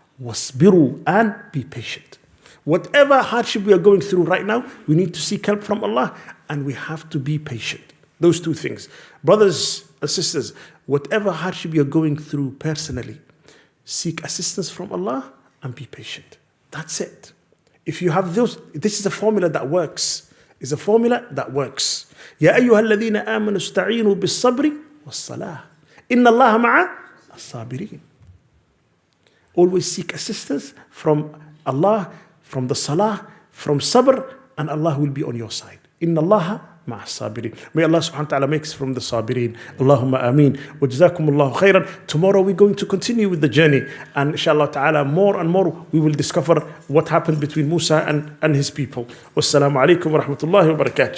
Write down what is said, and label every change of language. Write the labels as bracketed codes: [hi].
[ar] واصبروا, [en] and be patient. Whatever hardship we are going through right now, we need to seek help from Allah and we have to be patient. Those two things. Brothers and sisters, whatever hardship you're going through personally, seek assistance from Allah and be patient. That's it. If you have those, this is a formula that works. It's a formula that works. [ar] يا أيها الذين آمنوا استعينوا بالصبر والصلاة إن الله مع الصابرين. [en] Always seek assistance from Allah, from the salah, from sabr, and Allah will be on your side. [ar] إن الله مع الصابرين. [en] May Allah subhanahu wa ta'ala make us from the sabirin. Allahumma ameen. [ar] Wa jazakumullahu khairan. [en] Tomorrow we're going to continue with the journey. And inshallah ta'ala, more and more we will discover what happened between Musa and his people. Wassalamu alaikum wa rahmatullahi wa barakatuh.